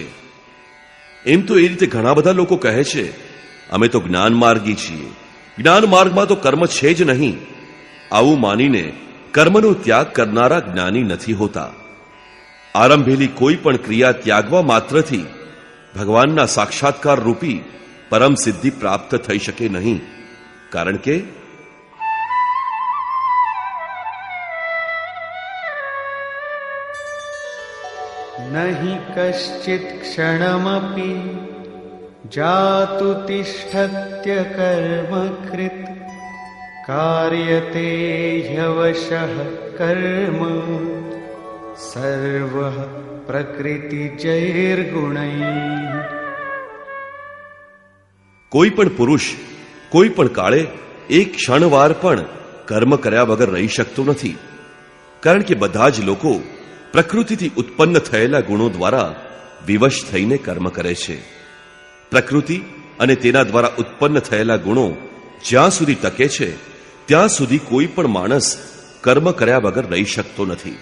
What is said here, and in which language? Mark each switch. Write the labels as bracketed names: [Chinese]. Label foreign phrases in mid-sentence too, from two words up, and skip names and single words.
[Gujarati] એમ તો એ રીતે ઘણા બધા લોકો કહે છે, અમે તો જ્ઞાન માર્ગી છીએ, જ્ઞાન માર્ગમાં તો કર્મ છે જ નહીં. આવું માનીને કર્મનો ત્યાગ કરનારા જ્ઞાની નથી હોતા. આરંભેલી કોઈ પણ ક્રિયા ત્યાગવા માત્રથી ભગવાનના સાક્ષાત્કાર રૂપી પરમ સિદ્ધિ પ્રાપ્ત થઈ શકે નહીં. કારણ કે [Sanskrit] नहि कश्चित् क्षणमपि जातु तिष्ठत्य कर्मकृत् कार्यते ह्यवशः कर्म सर्वः प्रकृतिजैर्गुणैः। [Gujarati] કોઈ પણ પુરુષ કોઈ પણ કાળે એક ક્ષણવાર પણ કર્મ કર્યા વગર રહી શકતો નથી. કારણ કે બધા જ લોકો પ્રકૃતિથી ઉત્પન્ન થયેલા ગુણો દ્વારા વિવશ થઈને કર્મ કરે છે. પ્રકૃતિ અને તેના દ્વારા ઉત્પન્ન થયેલા ગુણો જ્યાં સુધી ટકે છે ત્યાં સુધી કોઈ પણ માણસ કર્મ કર્યા વગર રહી શકતો નથી.